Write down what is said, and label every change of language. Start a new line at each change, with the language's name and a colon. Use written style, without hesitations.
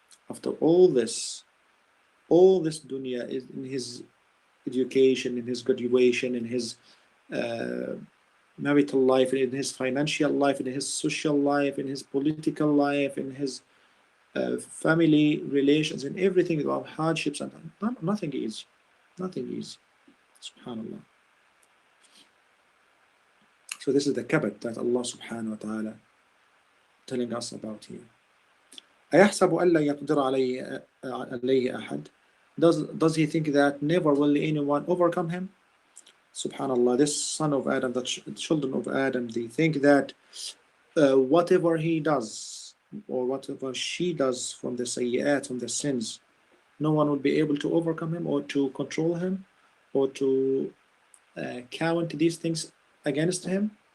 English: After all this dunya is in his education, in his graduation, in his uh, marital life, in his financial life, in his social life, in his political life, in his family relations, and everything about hardships, and nothing easy. Nothing easy. Subhanallah. So this is the kabat that Allah subhanahu wa ta'ala telling us about here.
Arabic: أيحسب أن لا يقدر عليه أحد?
English: Does he think that never will anyone overcome him? Subhanallah, this son of Adam, the children of Adam, they think that whatever he does or whatever she does from the sayyat, from the sins, no one will be able to overcome him or to control him or to count these things against him.